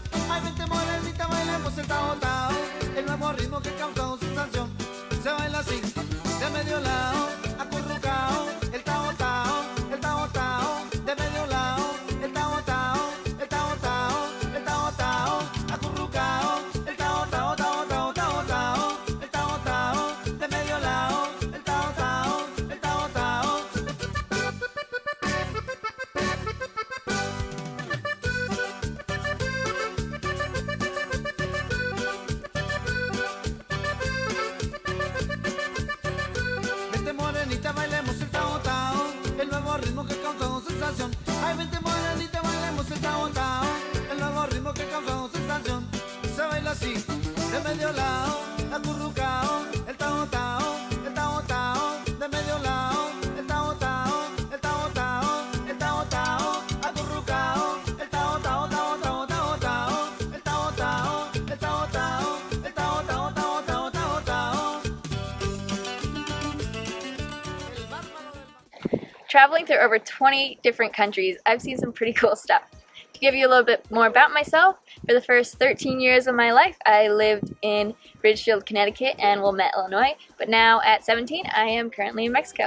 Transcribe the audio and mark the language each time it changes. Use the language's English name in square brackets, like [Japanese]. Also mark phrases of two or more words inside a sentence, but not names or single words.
[Spanish] Ay, vente morenita, bailemos el tao tao, el nuevo ritmo que causa sensación. Se baila así, de medio lado, acurrucao, el tao tao, el tao tao, de medio lado, el tao tao, el tao tao, el tao tao, acurrucao, el tao tao, tao tao, tao tao, el tao tao, de medio lado, el tao tao, el tao tao. Vente morenita, bailemos el tao tao, el nuevo ritmo que causa sensación. Ay, vente morenita, bailemos el tao tao, el nuevo ritmo que causa sensación. Se baila así, de medio lado, acurrucao, el tao tao, el tao tao, de medio lado, el tao tao, el tao tao, el tao tao, acurrucao, el tao tao, tao tao, tao tao, el tao tao, el tao tao, el tao tao, tao tao, tao tao. [English] Traveling through over 20 different countries, I've seen some pretty cool stuff. To give you a little bit more about myself, for the first 13 years of my life, I lived in Ridgefield, Connecticut and Wilmette, Illinois, but now at 17, I am currently in Mexico.